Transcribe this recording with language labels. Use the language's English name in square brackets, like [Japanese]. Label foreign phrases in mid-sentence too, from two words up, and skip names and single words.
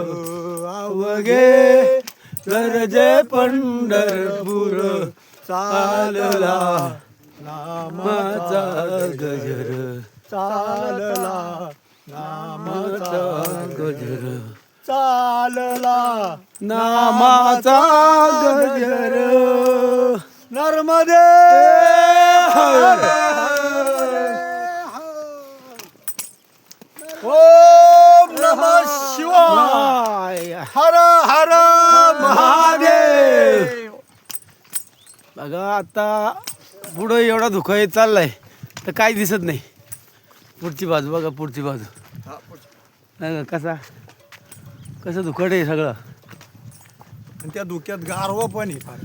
[Marathi] अवघे गरजे पंढरपूर. चालला नामाचा गजर, चालला नामाचा गजर, चालला नामाचा गजर. नर्मदे हर. [Sanskrit] ओम नमः शिवाय. [Marathi] हर हर महादेव. बघा आता पुढं एवढा धुका येत चाललाय तर काही दिसत नाही. पुढची बाजू बघा, पुढची बाजू नाही का कसं धुकट आहे सगळं. आणि त्या धुक्यात गारवा पण आहे फार.